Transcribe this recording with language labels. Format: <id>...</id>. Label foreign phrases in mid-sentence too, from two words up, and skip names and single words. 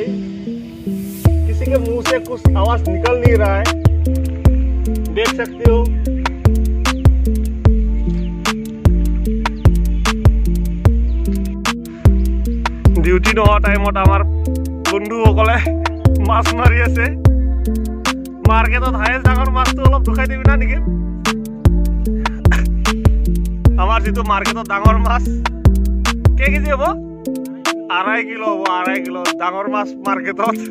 <hi>किसी के मुंह से कुछ आवाज निकल नहीं रहा है, देख सकते हो।</hi> <as>ডিউটি নোহোৱা টাইমত আমাৰ বন্ধুসকলে মাছ মাৰি আছে। মাৰ্কেটত হায়েষ্ট ডাঙৰ মাছটো অলপ দুখাই দিবি না নেকি? আমাৰ যিটো মাৰ্কেটত ডাঙৰ মাছ কেজি হ'ব 2.5 কিলো হ'ব, 2.5 কিলো ডাঙৰ মাছ মাৰ্কেটত।</as>